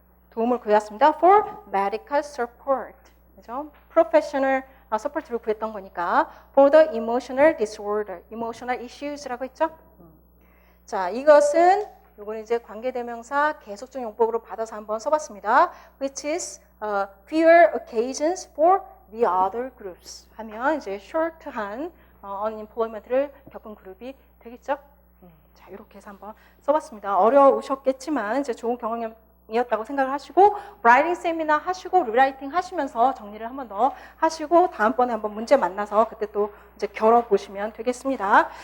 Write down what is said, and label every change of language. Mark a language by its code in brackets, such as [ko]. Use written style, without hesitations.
[ko] 도움을 구해왔습니다. [en] For medical support. [ko] 그죠? [en] Professional support를 [ko] 구했던 거니까. [en] For the emotional disorder. [ko] Emotional issues라고 했죠? 자, 이것은 요거는 이제 관계대명사 계속적 용법으로 받아서 한번 써봤습니다. [en] Which is fewer occasions for the other groups. [ko] 하면 이제 short한 unemployment를 겪은 그룹이 되겠죠? 자, 이렇게 해서 한번 써봤습니다. 어려우셨겠지만 이제 좋은 경험이었다고 생각을 하시고 라이팅 세미나 하시고 리라이팅 하시면서 정리를 한번 더 하시고 다음번에 한번 문제 만나서 그때 또 이제 겨뤄보시면 되겠습니다.